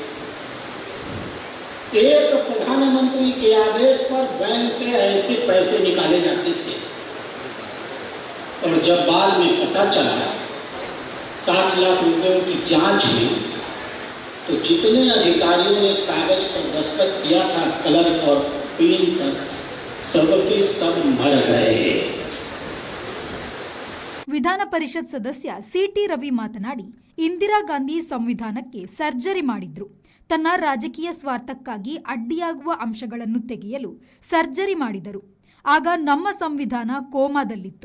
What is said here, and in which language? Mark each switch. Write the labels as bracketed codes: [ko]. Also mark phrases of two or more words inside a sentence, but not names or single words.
[hi] एक प्रधानमंत्री के आदेश पर बैंक से ऐसे पैसे निकाले जाते थे, और जब बाद में पता चला 60 लाख रुपयों की जांच हुई, तो जितने अधिकारियों ने कागज पर दस्तखत किया था, क्लर्क और पिन तक, सबके सब मर गए। [kn] ವಿಧಾನ ಪರಿಷತ್ ಸದಸ್ಯ ಸಿಟಿ ರವಿ ಮಾತನಾಡಿ, ಇಂದಿರಾ ಗಾಂಧಿ ಸಂವಿಧಾನಕ್ಕೆ ಸರ್ಜರಿ ಮಾಡಿದ್ರು. ತನ್ನ ರಾಜಕೀಯ ಸ್ವಾರ್ಥಕ್ಕಾಗಿ ಅಡ್ಡಿಯಾಗುವ ಅಂಶಗಳನ್ನು ತೆಗೆಯಲು ಸರ್ಜರಿ ಮಾಡಿದರು. ಆಗ ನಮ್ಮ ಸಂವಿಧಾನ ಕೋಮಾದಲ್ಲಿತ್ತು.